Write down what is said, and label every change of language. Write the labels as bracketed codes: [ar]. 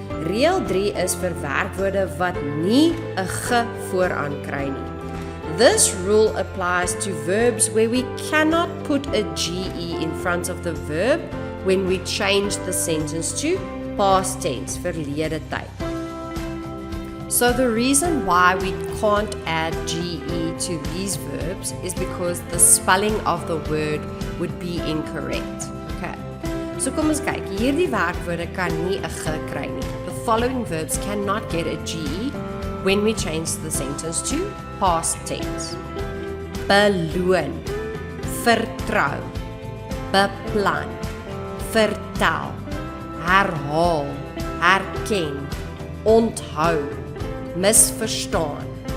[af] Reël 3 is vir werkwoorde wat nie 'n ge vooraan kry nie. [en] This rule applies to verbs where we cannot put a GE in front of the verb when we change the sentence to past tense, verlede tyd. So the reason why we can't add GE to these verbs is because the spelling of the word would be incorrect. Okay. [af] So kom ons kyk, hierdie werkwoorde kan nie 'n ge kry nie. [en] The following verbs cannot get a GE when we change the sentence to past tense. [af] Beloon, vertrou, beplan, vertel, herhaal, herken, onthou, misverstaan,